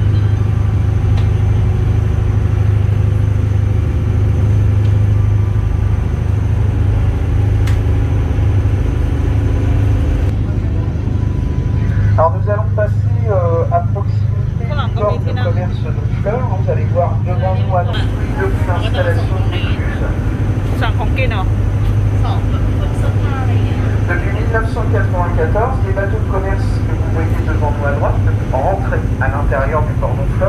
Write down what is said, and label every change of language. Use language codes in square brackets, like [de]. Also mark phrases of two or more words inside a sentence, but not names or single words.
[fr] Alors nous allons passer à proximité du port de commerce de Fleurs. Vous allez voir devant nous à depuis l'installation de l'écluse. [th] สั่งของกินเหรอ [fr] Depuis 1994, les bateaux de commerce que vous voyez devant nous à droite rentrent à l'intérieur du port de Fleurs.